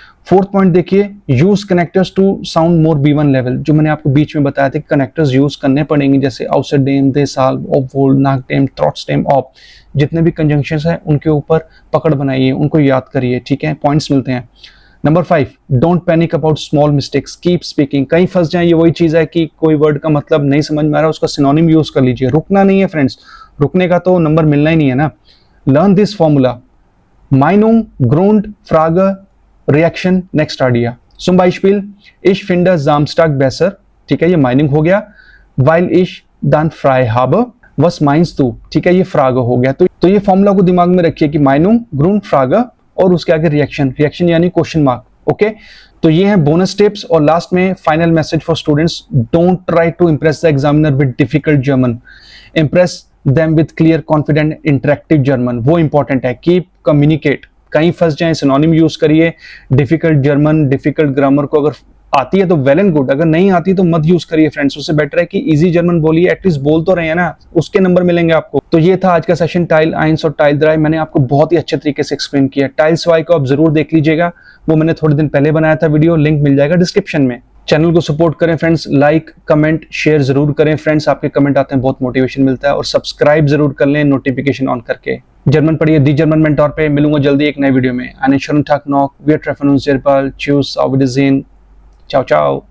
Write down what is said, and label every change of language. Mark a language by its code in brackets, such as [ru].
[hi] Fourth point देखिए, [en] use connectors to sound more B1 level, [hi] जो मैंने आपको बीच में बताया था, कनेक्टर्स यूज करने पड़ेंगे, जैसे आउटसाइडेम, दे साल, ऑफ वोल, नाकडेम, थ्रॉट्सडेम, ऑफ, जितने भी कंजंक्शंस हैं उनके ऊपर पकड़ बनाइए, उनको याद करिए, ठीक है, पॉइंट्स मिलते हैं। [en] Number 5, don't panic about small mistakes, keep speaking. [hi] कहीं फंस जाए, ये वही चीज है कि कोई वर्ड का मतलब नहीं समझ में आ रहा, उसका सिनोनिम यूज कर लीजिए, रुकना नहीं है फ्रेंड्स, रुकने का तो नंबर मिलना ही नहीं है ना। [en] learn this formula, [de] Meinung, Grund, Frage, [en] Reaction, Next Idea. [de] Zum Beispiel, ich finde Samstag besser, [hi] ठीक है, ये Meinung हो गया, [de] weil ich dann frei habe, was meinst du, [hi] ठीक है, ये Frage हो गया। तो ये फॉर्मूला को दिमाग में रखिए कि Meinung, Grund, Frage और उसके आगे रिएक्शन, रिएक्शन यानी क्वेश्चन मार्क, ओके। तो ये है [en] Bonus tips. [hi] और लास्ट में [en] final message for students, don't try to impress the examiner with difficult German, impress them with clear, confident, interactive German, [hi] वो इंपॉर्टेंट है। [en] keep communicate, [hi] कहीं फंस जाए सिनोनिम यूज करिए। डिफिकल्ट जर्मन, डिफिकल्ट ग्रामर को अगर आती है तो [en] well and good, [hi] अगर नहीं आती तो मत यूज करिए फ्रेंड्स, उससे बेटर है कि इजी जर्मन बोलिए, एटलीस्ट बोल तो रहे हैं ना, उसके नंबर मिलेंगे आपको। तो ये था आज का सेशन, टाइल आइंस और टाइल द्राई, मैंने आपको बहुत ही अच्छे तरीके से एक्सप्लेन किया। टाइल्स वाई को आप जरूर देख लीजिएगा, वो मैंने थोड़े दिन पहले बनाया था वीडियो, लिंक मिल जाएगा डिस्क्रिप्शन में। चैनल को सपोर्ट करें फ्रेंड्स, लाइक कमेंट शेयर जरूर करें फ्रेंड्स, आपके कमेंट आते हैं, बहुत मोटिवेशन मिलता है। और सब्सक्राइब जरूर कर लें नोटिफिकेशन ऑन करके। जर्मन पढ़िए दी जर्मन मेंटोर पे, मिलूंगा जल्दी एक नए वीडियो में। [de] Einen schönen Tag noch, wir treffen uns sehr bald, tschüss, auf Wiedersehen, ciao ciao।